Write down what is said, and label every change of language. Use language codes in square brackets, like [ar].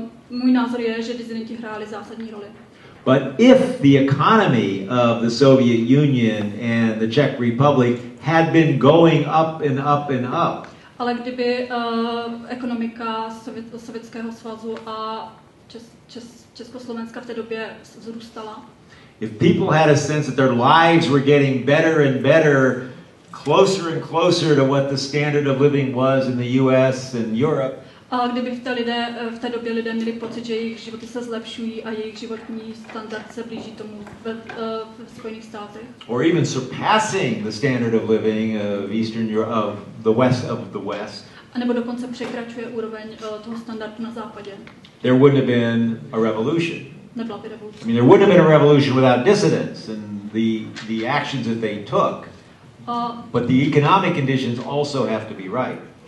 [cs] Můj názor je, že disidenti hráli zásadní roli. [en] But if the economy of the Soviet Union and the Czech Republic had been going up and up and up, [cs] ale kdyby ekonomika Sovětského svazu a Československa v té době vzrůstala, [en] if people had a sense that their lives were getting better and better, closer and closer to what the standard of living was in the US and Europe, [cs] a kdyby v té době lidé měli pocit, že jejich životy se zlepšují a jejich životní standard se blíží tomu v Spojených státech, [en] or even surpassing the standard of living of Eastern Europe, of the West, [cs] a nebo dokonce překračuje úroveň toho standardu na západě, [en] there wouldn't have been a revolution. [cs] Nebyla by revoluce. [en] I mean, there wouldn't have been a revolution without dissidents and the actions that they took. But the economic conditions also have to be right.